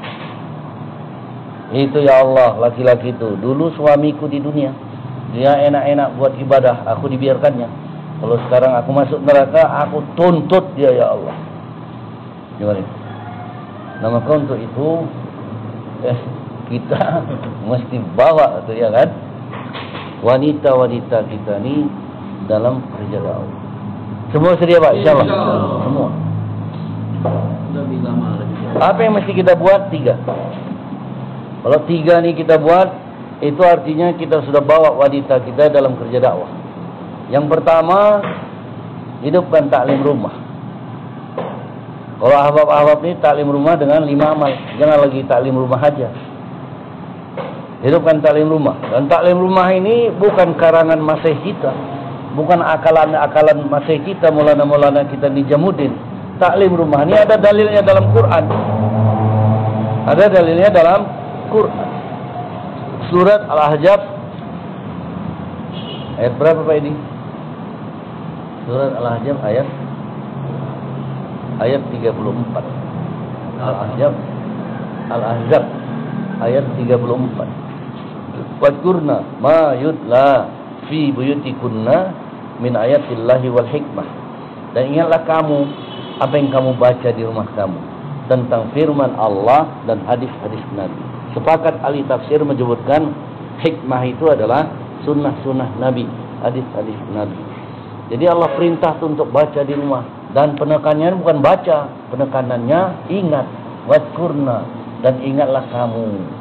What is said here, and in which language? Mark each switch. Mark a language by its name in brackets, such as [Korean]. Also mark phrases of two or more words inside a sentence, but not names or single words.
[Indonesian] Itu ya Allah, laki-laki itu. Dulu suamiku di dunia, dia enak-enak buat ibadah, aku dibiarkannya. Kalau sekarang aku masuk neraka, aku tuntut dia ya Allah. Gimana? Nah maka untuk itu kita mesti bawa tu ya kan, wanita-wanita kita ni dalam kerja dakwah. Semua sedia Pak, insyaAllah. Semua. Apa yang mesti kita buat? 3. Kalau 3 ni kita buat, itu artinya kita sudah bawa wanita kita dalam kerja dakwah. Yang pertama, hidupkan taklim rumah. Kalau ahbab-ahbab ni taklim rumah dengan 5 amal. Jangan lagi taklim rumah aja. Hidupkan taklim rumah. Dan taklim rumah ini bukan karangan masih kita. Bukan akalan-akalan masih kita, maulana-maulana kita di Jamudin. Taklim rumah ini ada dalilnya dalam Quran. Ada dalilnya dalam Quran. Surat Al-Ahzab ayat berapa Pak ini? Surat Al-Ahzab ayat 34. Al-Ahzab ayat 34. [Arabic] واذكرن ما يتلى في بيوتكن من آيات الله والحكمة. [Indonesian] Dan ingatlah kamu apa yang kamu baca di rumah kamu tentang firman Allah dan hadis-hadis Nabi. Sepakat ahli tafsir menyebutkan hikmah itu adalah sunnah-sunnah Nabi, hadis-hadis Nabi. Jadi Allah perintah untuk baca di rumah. Dan penekanannya bukan baca, penekanannya ingat, wadkurna, dan ingatlah kamu.